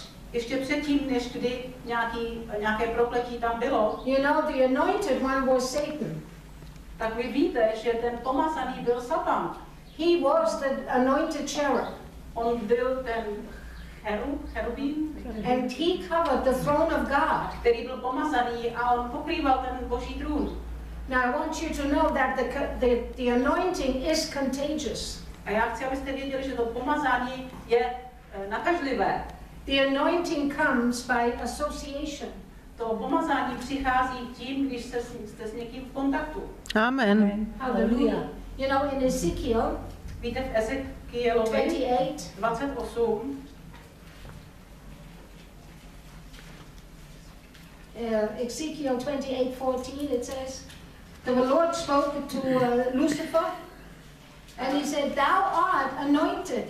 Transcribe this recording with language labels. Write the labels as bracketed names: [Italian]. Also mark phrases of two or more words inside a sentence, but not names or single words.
[Czech] ještě předtím, než kdy nějaké prokletí tam bylo, [English] you know, the anointed one was Satan. [Czech] tak vy víte, že ten pomazaný byl Satan. [English] He was the anointed cherub. [Czech] On byl ten cherubín, [English] And he covered the throne of God. [Czech] který byl pomazaný a on pokrýval ten boží trůn. [English] Now I want you to know that the anointing is contagious. [Czech] A já chci, abyste věděli, že to pomazání je nakažlivé. [English] The anointing comes by association. [Czech] To pomazání přichází tím, když jste s někým v kontaktu. [English] Amen. Hallelujah. You know, in Ezekiel, [Czech] Víte, v Ezekielovi 28, [English] Ezekiel 28:14, it says, the Lord spoke to Lucifer, and he said, "Thou art anointed.